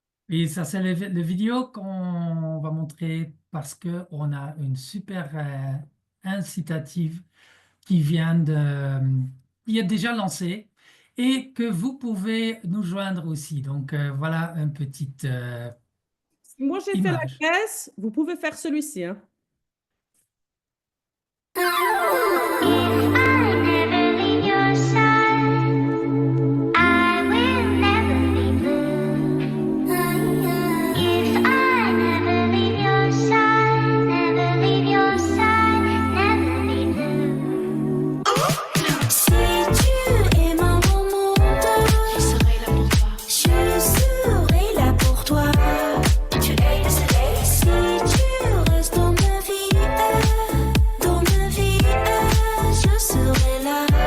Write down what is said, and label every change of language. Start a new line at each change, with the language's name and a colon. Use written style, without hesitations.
French: Et ça, c'est le vidéo qu'on va montrer parce qu'on a une super incitative qui qui est déjà lancée et que vous pouvez nous joindre aussi. Donc, voilà une petite Moi, j'ai fait la image. Grèce. Vous pouvez faire celui-ci, hein.
English: If I never leave your side, I will never be blue. If I never leave your side, never leave your side, never be blue.
French: Si tu es mon monde, je serai là pour toi. Je serai là pour toi. Tu es le soleil. Si tu restes dans ma vie, je serai là.